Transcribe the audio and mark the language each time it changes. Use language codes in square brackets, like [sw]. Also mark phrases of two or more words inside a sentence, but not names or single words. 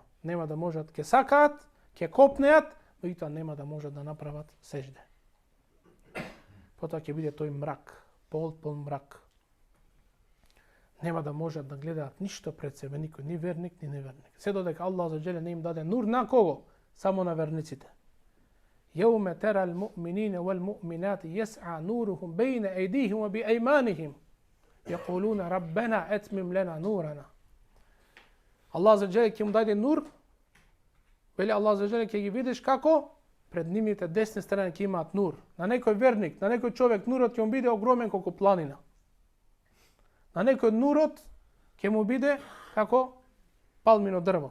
[mk] Нема да можат, ќе сакаат, ќе копнеат, но и тоа нема да можат да направат сежде. Потоа ќе биде тој мрак, полн мрак. Нема да можат да гледаат ништо пред себе, никој, ни верник, ни неверник. Се додека Аллах [ar] عز وجل [mk] не им даде нур на кого? Само на верниците. [ar] يوم ترى المؤمنين والمؤمنات يسعى نورهم بين أيديهم وبأيمانهم يقولون ربنا أتمم لنا نورنا. [mk] Аллах [ar] عز وجل [mk] ќе му даде нур. Вели Аллах [ar] عز وجل [mk] ќе ги видиш како пред нивните десни страни ќе имаат нур. На некој верник, на некој човек нурот ќе му биде огромен колку планина. На некој нурот ќе му биде како палмино дрво.